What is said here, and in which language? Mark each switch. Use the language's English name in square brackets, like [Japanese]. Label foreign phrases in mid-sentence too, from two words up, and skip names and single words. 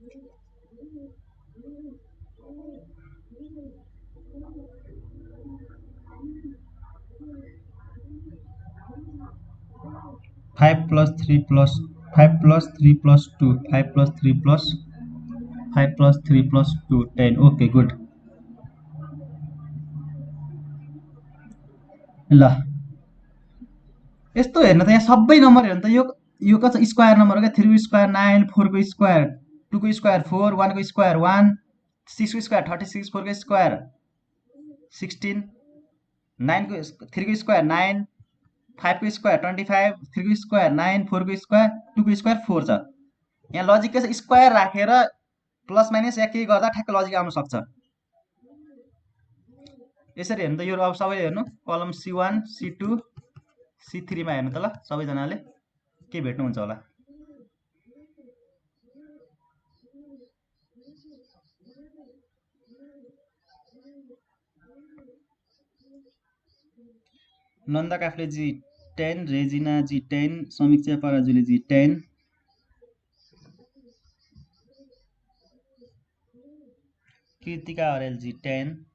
[Nepali] 5 + 3 + 5 + 3 + 2 5 + 3 + 5 + 3 + 2 10 [English] okay good. [Nepali] ल यस्तो हेर्नु त यहाँ सबै नम्बर हेर्नु त, यो कति [English] square number [Nepali] हो क्या, 3 को स्क्वायर 9 4 को स्क्वायर 2 को स्क्वायर 4 1 को स्क्वायर 1 6 को स्क्वायर 36 4 को स्क्वायर 16 9 को 3 को स्क्वायर 9 5 को स्क्वायर 25 3 को स्क्वायर 9 4 को स्क्वायर 2 को स्क्वायर 4 छ। यहाँ लजिक के छ, स्क्वायर राखेर प्लस माइनस या केही गर्दा ठ्याक्क लजिक आउन सक्छ। यसरी हेर्नु त यो अब सबैले हेर्नु कलम C1 C2 C3 मा हेर्नु त ल सबैजनाले के भेट्नुहुन्छ होला। नन्दा काफ्लेजी 10, रेजिना जी 10, समीक्षा पराजुली जी 10, कृतिका हरेल जी 10।